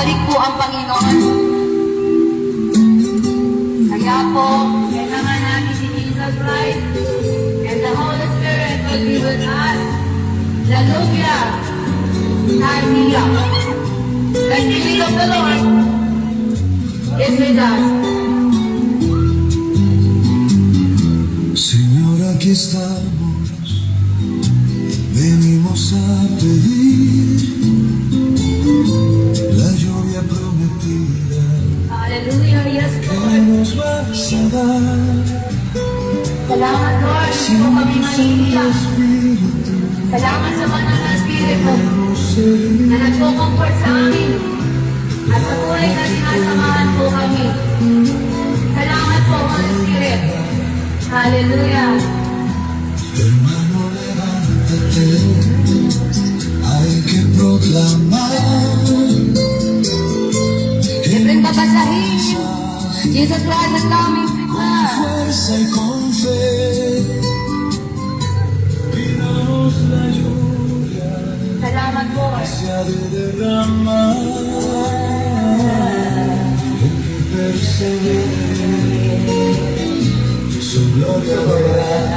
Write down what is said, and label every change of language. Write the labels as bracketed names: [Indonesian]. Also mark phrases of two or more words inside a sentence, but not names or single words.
[Filipino] po ang Panginoon. Kaya po, kailangan natin si Jesus Christ [English] and the Holy Spirit will be with us. Hallelujah! Hallelujah! The Spirit of the Lord is with us. [Spanish] Señor, aquí estamos, venimos a pedir la lluvia prometida [English] Hallelujah, yes [Spanish] que [English] Lord. [Spanish] nos vas a dar. [Filipino] Salamat Lord, hindi po kami mahihiyak. Salamat sa banal na Espiritu na nagpo-comfort sa amin at patuloy na sinasamahan po kami. Salamat po, Holy Spirit. Hallelujah. [Spanish] Hermano, levántate, hay que proclamar [Filipino] Siyempre babasahin. Jesus Christ ang aming [Spanish] con [Filipino] Panginoon. [Spanish] fuerza y con fe. Pidamos la lluvia [Filipino] Salamat po. [Spanish] se ha de derramar. El que persevere, su gloria verá.